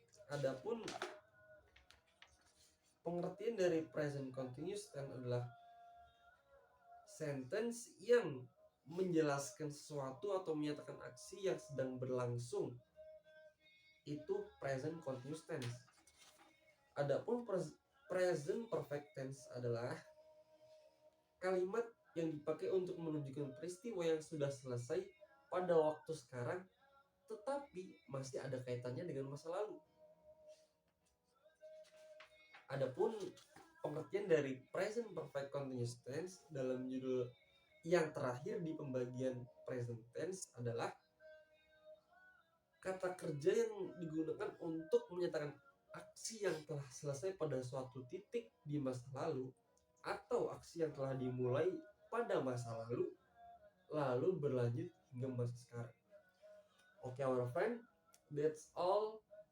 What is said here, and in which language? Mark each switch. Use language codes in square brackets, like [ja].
[id] Adapun pengertian dari present continuous tense adalah sentence yang menjelaskan sesuatu atau menyatakan aksi yang sedang berlangsung. Itu present continuous tense. Adapun present perfect tense adalah kalimat yang dipakai untuk menunjukkan peristiwa yang sudah selesai pada waktu sekarang tetapi masih ada kaitannya dengan masa lalu. Adapun pengertian dari present perfect continuous tense dalam judul yang terakhir di pembagian present tense adalah kata kerja yang digunakan untuk menyatakan aksi yang telah selesai pada suatu titik di masa lalu atau aksi yang telah dimulai pada masa lalu berlanjut hingga masa sekarang. [en] Okay, our friend, that's all.